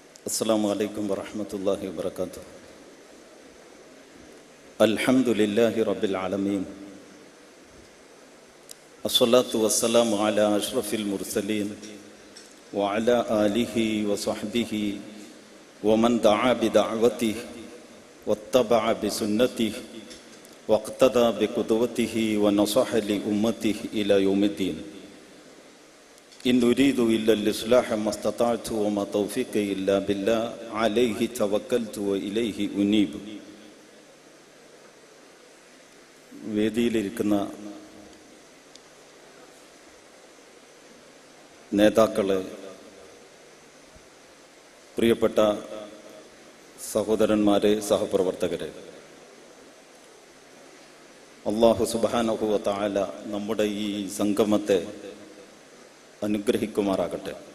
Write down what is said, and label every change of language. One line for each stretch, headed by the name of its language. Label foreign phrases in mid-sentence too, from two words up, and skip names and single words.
Arabic: السلام عليكم ورحمة الله وبركاته. الحمد لله رب العالمين، الصلاة والسلام على أشرف المرسلين وعلى آله وصحبه ومن دعا بدعوته واتبع بسنته واقتدى بقدوته ونصح لأمته إلى يوم الدين. إن أريد إلا الإصلاح ما استطعت وما توفيقي إلا بالله عليه توكلت وإليه أنيب.
Malayalam: വേദിയിലിരിക്കുന്ന നേതാക്കളെ, പ്രിയപ്പെട്ട സഹോദരന്മാരെ, സഹപ്രവർത്തകരെ,
Arabic: الله سبحانه وتعالى
Malayalam: നമ്മുടെ ഈ സംഗമത്തെ അനുഗ്രഹിക്കുമാറാകട്ടെ.